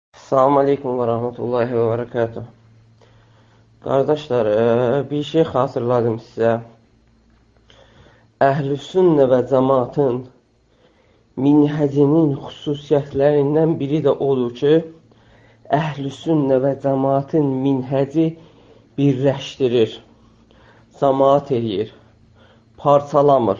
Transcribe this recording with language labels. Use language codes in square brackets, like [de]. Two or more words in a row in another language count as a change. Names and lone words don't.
[ar] السلام عليكم ورحمة الله وبركاته. [tr] Kardeşler, bir şey hatırladım sizə. [az] Əhl-i Sünnə və Cəmaatın minhəcinin xüsusiyyətlərindən biri də odur ki, Əhl-i Sünnə və Cəmaatın minhəci birləşdirir, cəmaat eləyir, parçalamır.